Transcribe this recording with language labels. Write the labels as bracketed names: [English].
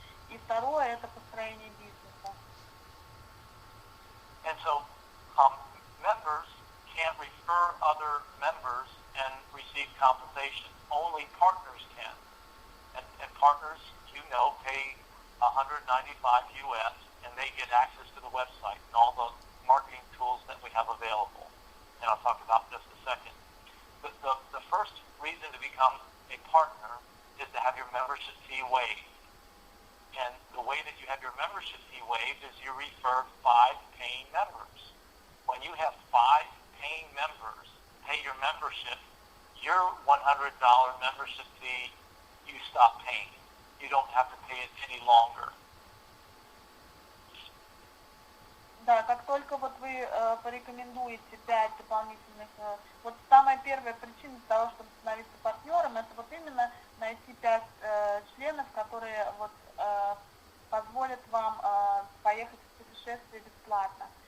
[Russian] И второе – это построение бизнеса. [English] And so, members can't refer other members and receive compensation. Only partners can. And partners, pay $195 US, and they get access to the website and all the marketing tools that we have available. And I'll talk about this in a second. But the first reason to become a partner is to have your membership fee waived. And the way that you have your membership fee waived is you refer 5 paying members. When you have 5 paying members pay your membership, your $100 membership fee, you stop paying. You don't have to pay it any longer. [Russian] Да, как только вот вы порекомендуете 5 дополнительных, вот самая первая причина для того, чтобы становиться партнером, это вот именно найти 5 членов, которые вот позволят вам поехать в путешествие бесплатно.